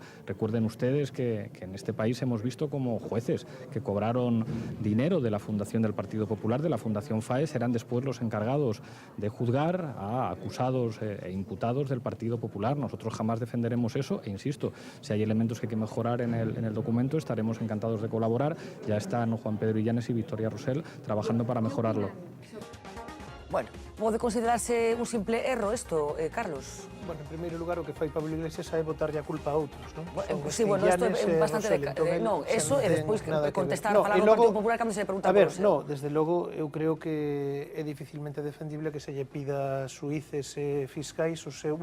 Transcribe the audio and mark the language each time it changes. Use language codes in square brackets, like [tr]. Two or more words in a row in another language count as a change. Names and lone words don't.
[es] Recuerden ustedes que en este país hemos visto como jueces que cobraron dinero de la fundación del Partido Popular, de la Fundación FAES, eran después los encargados de juzgar a acusados e imputados del Partido Popular. Nosotros jamás defenderemos eso e insisto, si hay elementos que hay que mejorar en el documento, estaremos encantados de colaborar. Ya están Juan Pedro Illanes y Victoria Rosell trabajando para mejorarlo. [gl] Bueno, pode considerarse un simple erro isto, Carlos? Bueno, en primeiro lugar, o que fai Pablo Iglesias é botarlle a culpa a outros, non? Sí, bueno, isto é bastante non, eso e despois contestar a falar do Partido Popular cando se lle pregunta por eso. A ver, non, desde logo, eu creo que é dificilmente defendible que se lle pida a suíces e fiscais o seu...